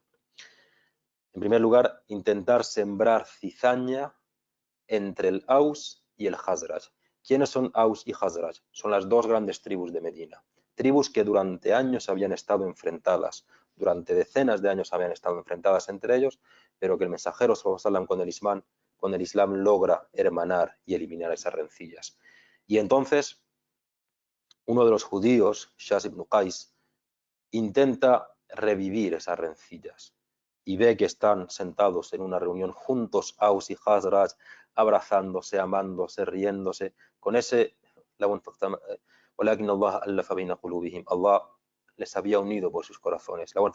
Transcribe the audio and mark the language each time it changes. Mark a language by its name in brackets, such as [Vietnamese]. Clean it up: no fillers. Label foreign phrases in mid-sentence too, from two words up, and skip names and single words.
[Spanish] En primer lugar, intentar sembrar cizaña entre el Aus y el Hazraj. ¿Quiénes son Aus y Hazraj? Son las dos grandes tribus de Medina. Tribus que durante años habían estado enfrentadas, durante decenas de años habían estado enfrentadas entre ellos, pero que el mensajero [Arabic] صلى الله عليه وسلم [Spanish] con el Islam logra hermanar y eliminar esas rencillas. Y entonces, uno de los judíos, Shas ibn Qais, intenta revivir esas rencillas y ve que están sentados en una reunión juntos, Aus y Hazraj, abrazándose, amándose, riéndose, con ese Allah les había unido por sus corazones.